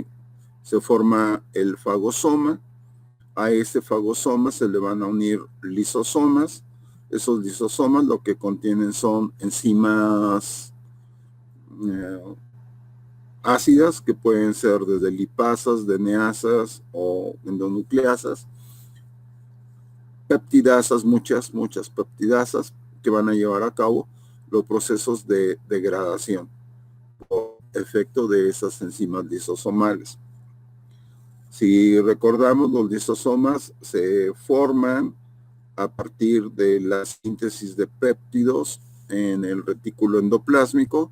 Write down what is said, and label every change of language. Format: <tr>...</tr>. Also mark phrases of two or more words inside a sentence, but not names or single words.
<es>Se forma el fagosoma. A este fagosoma se le van a unir lisosomas. Esos lisosomas lo que contienen son enzimas ácidas que pueden ser desde lipasas, DNasas o endonucleasas, peptidasas, muchas peptidasas que van a llevar a cabo los procesos de degradación por efecto de esas enzimas lisosomales. Si recordamos, los lisosomas se forman a partir de la síntesis de péptidos en el retículo endoplásmico.</es>